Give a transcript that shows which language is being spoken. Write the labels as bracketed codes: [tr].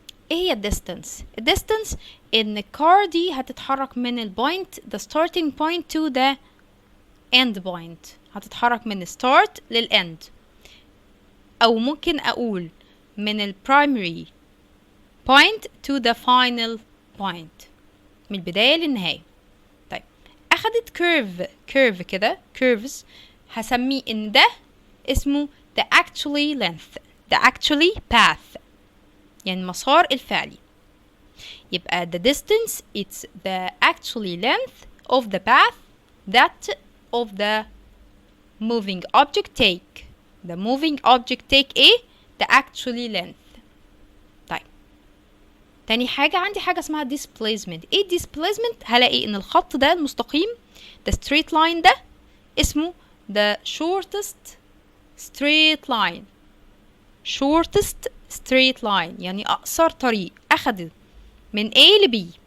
[ar] ايه هي الديستانس؟ الديستانس ان الكار دي هتتحرك من البوينت [en] the starting point to the end point، [ar] هتتحرك من start للend، او ممكن اقول من ال [en] primary point to the final point، [ar] من البداية للنهاية. طيب اخدت curve كده curves، هسميه ان ده اسمه the actually length، [en] the actually path [ar] يعني المسار الفعلي. [en] يبقى the distance it's the actually length of the path that of the moving object take. the moving object take [ar] ايه؟ [en] the actually length. [ar] طيب تاني حاجة عندي حاجة اسمها displacement. ايه displacement؟ هلاقي ان الخط ده المستقيم the straight line ده اسمه [en] the shortest straight line. [ar] shortest straight line يعني أقصر طريق أخده من A ل B.